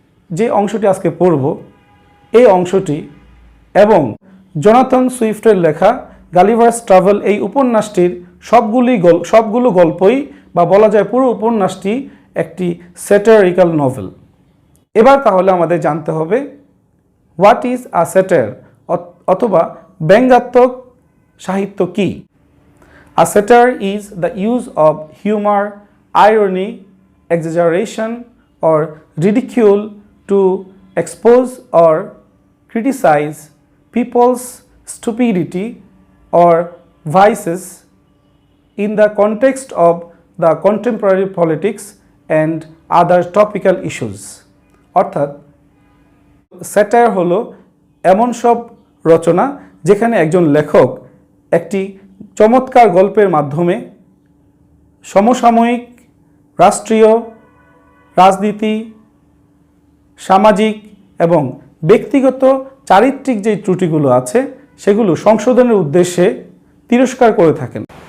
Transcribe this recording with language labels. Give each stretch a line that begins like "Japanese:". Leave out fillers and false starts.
Bangla: যে অংশটি আজকে পড়ব এই অংশটি এবং জোনাথন সুইফটের লেখা গালিভার্স ট্রাভেল এই উপন্যাসটির সবগুলো গল্পই বা বলা যায় পুরো উপন্যাসটি একটি স্যাটারিক্যাল নভেল। এবার তাহলে আমাদের জানতে হবে
English: what is a satire
Bangla: অথবা ব্যঙ্গাত্মক সাহিত্য কি।
English: A satire is the use of humour, irony, exaggeration or ridicule to expose or criticize people's stupidity or vices in the context of the contemporary politics and other topical issues।
Bangla: অর্থাৎ satire হলো এমন সব রচনা যেখানে একজন লেখক একটি চমৎকার গল্পের মাধ্যমে সমসাময়িক রাষ্ট্রীয়, রাজনীতি, সামাজিক এবং ব্যক্তিগত চারিত্রিক যে ত্রুটিগুলো আছে সেগুলো সংশোধনের উদ্দেশ্যে তিরস্কার করে থাকেন।